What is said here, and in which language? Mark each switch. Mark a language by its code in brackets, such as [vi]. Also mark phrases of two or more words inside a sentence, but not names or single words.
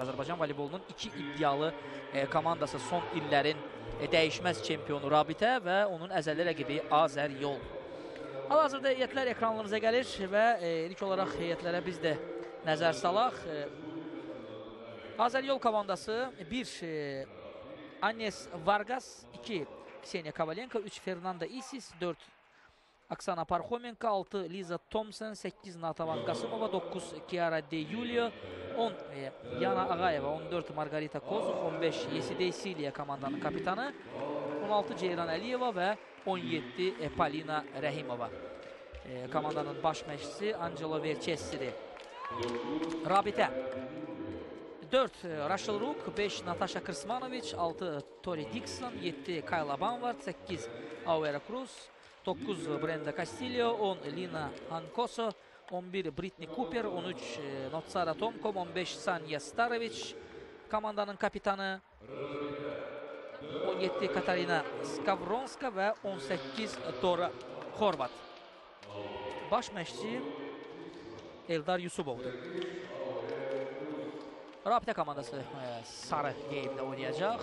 [az] Azərbaycan voleybolunun iki iddialı komandası son illərin dəyişməz çempionu Rabitə və onun əzəli rəqibi Azəryol. Hal-hazırda heyətlər ekranlarınıza gəlir və ilk olaraq heyətlərə biz də nəzər salaq. Azəryol komandası 1 Agnes Vargas, 2 Kseniya Kovalenko, 3 Fernanda Isis, 4 Aksana Parxomenko, 6 Liza Thompson, 8 Natavan Qasımova, 9 Kiara De Julio, 10 Yana Ağayeva, 14 Margarita Kozov, 15 Yesidey Siliya komandanın kapitanı, 16 Ceyran Əliyeva və 17 Polina Rəhimova. Komandanın baş məşqçisi Angelo Vercessiri. Rabitə 4 Rachel Rook, 5 Natasha Krsmanovic, 6 Tori Dixon, 7 Kayla Banvart, 8 Auera Cruz, 9 Brenda Castillo, 10 Lina Hankoso, 11 Britney Cooper, 13 Notsara Tomkom, 15 Sanya Starovic, komandanın kapitanı, 17 Katarina Skavronska və 18 Dora Horvat. Baş məşqçi Eldar Yusubovdur. Rabitə komandası sarı geyimdə oynayacaq.